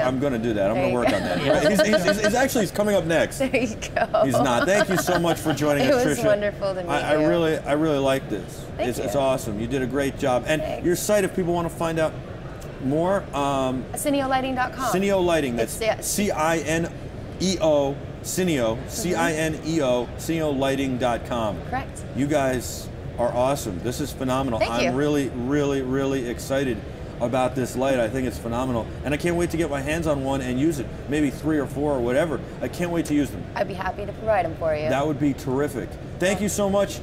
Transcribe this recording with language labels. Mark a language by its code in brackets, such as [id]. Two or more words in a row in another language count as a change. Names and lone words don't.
[en] I'm going to do that. I'm going to work on that. Go. He's coming up next. There you go. He's not. Thank you so much for joining us, Trisha. It was wonderful to meet you. I really like this. It's awesome. You did a great job. And Thanks. Your site, if people want to find out more, CineoLighting.com. Cineo Lighting. That's C-I-N-E-O. Cineo, C-I-N-E-O, CineoLighting.com. Correct. You guys are awesome. This is phenomenal. Thank you. I'm really, really, really excited about this light. I think it's phenomenal. And I can't wait to get my hands on one and use it. Maybe 3 or 4 or whatever. I can't wait to use them. I'd be happy to provide them for you. That would be terrific. Thank you so much